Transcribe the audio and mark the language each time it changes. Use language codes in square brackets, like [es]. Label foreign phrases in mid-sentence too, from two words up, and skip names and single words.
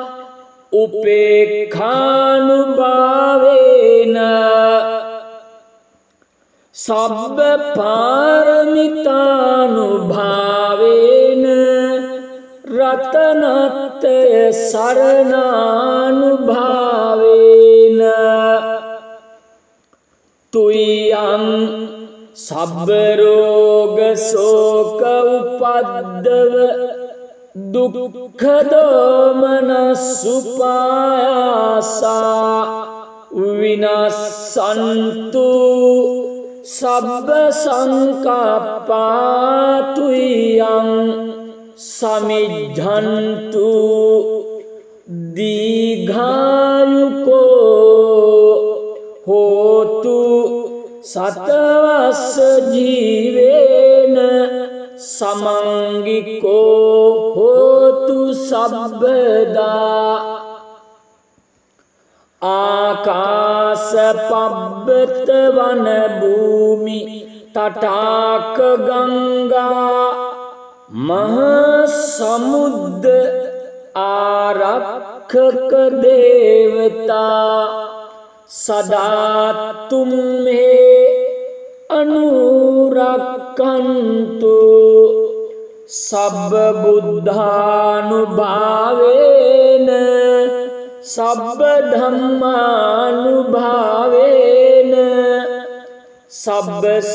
[pi] උපේක්ඛානුභාවේන සබ්බ පාරමිතානුභාවේන රතනත්ය සරණානුභාවේන තුයං සබ්බ රෝග ශෝක උපද්දව දුක්ඛ දෝමනස්සුපායාසා විනස්සන්තු සබ්බ සංකප්පා තුයං සමිද්ධන්තු දීඝායුකෝ හෝතු සතවස්ස ජීවේන සමංගිකෝ හෝතු සබ්බදා ආකාස පබ්බත වන භූමි තටාක ගංගා මහ සමුද්ද ආරක්ෂක දේවතා සදා තුම්හේ අනුරක්ඛන්තු සබ්බ බුද්ධානුභාවේන සබ්බ ධම්මානුභාවේන සබ්බ